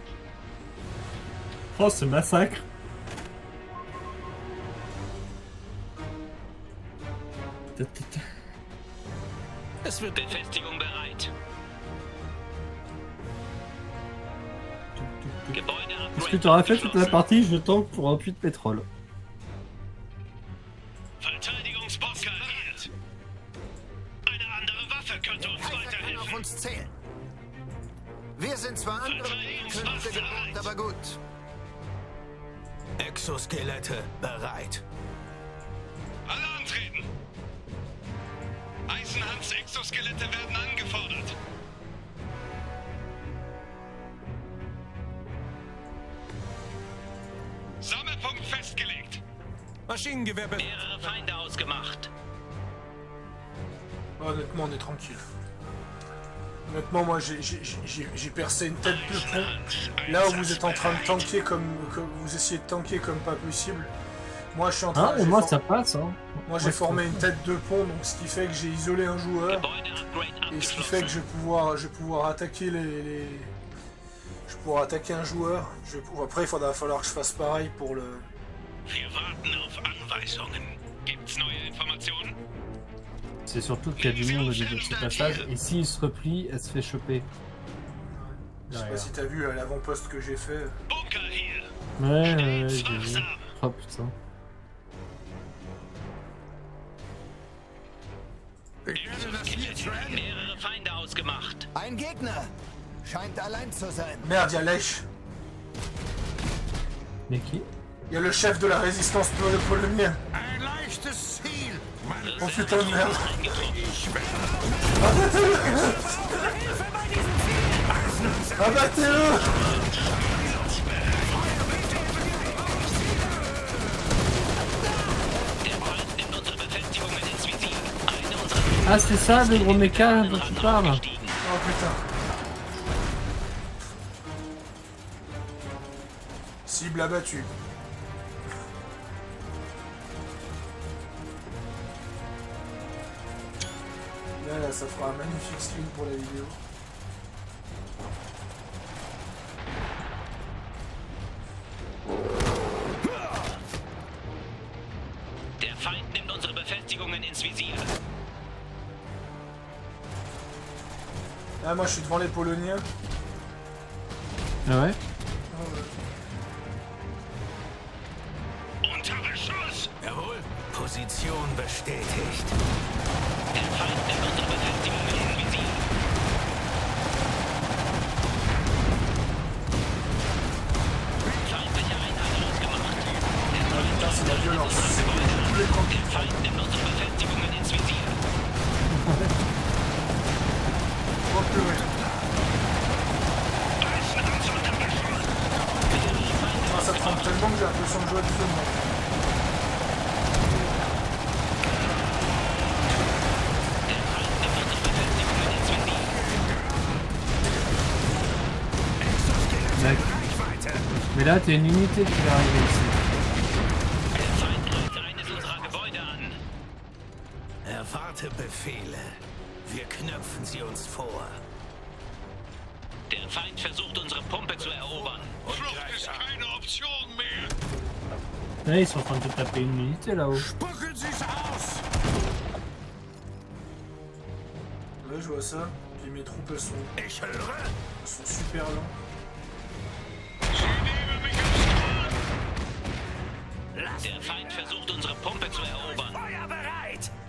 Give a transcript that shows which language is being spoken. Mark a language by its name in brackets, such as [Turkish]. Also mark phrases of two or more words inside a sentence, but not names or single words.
[French] Oh, ce massacre. [German] Es wird Befestigung bereit. Gebäude [French] Est-ce que tu aurais fait toute la partie je tank pour un puits de pétrole? [German] Verteidigungsboss bereit. Eine andere Waffe könnte uns Kaiser kann auf weiterhelfen. uns zählen. Wir sind zwar andere Künste gewohnt, aber gut. Exoskelette bereit. Alle antreten. Eisenhans Exoskelette werden angefordert. Sammelpunkt festgelegt. Maschinengewehr bereit. mehrere Feinde ausgemacht. [French] Honnêtement, on est tranquille. Honnêtement, moi j'ai percé une tête de pont. Là où vous êtes en train de tanker comme vous essayez de tanker comme pas possible. Moi je suis en train Ah, mais moi ça passe, hein. Moi j'ai formé une tête de pont, donc ce qui fait que j'ai isolé un joueur. [German] Gebäude Upgrade [French] Et ce qui fait que je vais pouvoir attaquer je vais pouvoir attaquer un joueur. Après il va falloir que je fasse pareil pour le... [German] Wir warten auf Anweisungen. Gibt's neue Informationen? [French] C'est surtout qu'il y a du monde au début de ce passage, et s'il se replie, elle se fait choper. Je sais pas si t'as vu l'avant-poste que j'ai fait. [German] Bunker hier. [French] Ouais, j'ai vu. Oh putain. [German] Ich werde das hier zu Ende. mehrere Feinde ausgemacht. Ein Gegner. Scheint allein zu sein. [French] Merde, y'a Lech. Mais qui? Y'a le chef de la résistance polonais. [German] Ein ein leichtes Ziel. Meine [French] Oh putain de merde. [German] Ich werde [French] Abattez-le! Ah, c'est ça le gros méca dont tu parles? Oh putain. Cible abattue. Là, ça fera un magnifique stream pour la vidéo. [German] Der Feind nimmt unsere Befestigungen ins Visier. [French] Là, moi, je suis devant les Poloniens. Ah ouais? [German] Unter Beschuss! Jawohl. Position bestätigt. Der Feind nimmt unsere Befestigungen ins Visier. Feindliche Einheit ausgemacht. Der Feind [French] Putain, c'est la violence. [German] Der Feind nimmt unsere Befestigungen ins Visier. [French] Oh purée. Ah, ça trempe tellement que j'ai l'impression de jouer à du feu, moi. Mais là, t'es une unité qui va arriver ici. [German] Der Feind greift eines unserer Gebäude an. Erwarte Befehle. Wir knöpfen sie uns vor. Der Feind versucht, unsere Pumpe zu erobern. Flucht ist keine Option mehr! [French] Là, ils sont en train de taper une unité là-haut. [German] Spucken Sie's aus! [French] Ouais, je vois ça. Puis mes troupes, elles sont super lentes. [German] Sie nehmen mich aufs Korn! Der Feind versucht, unsere Pumpe zu erobern. Feuer bereit!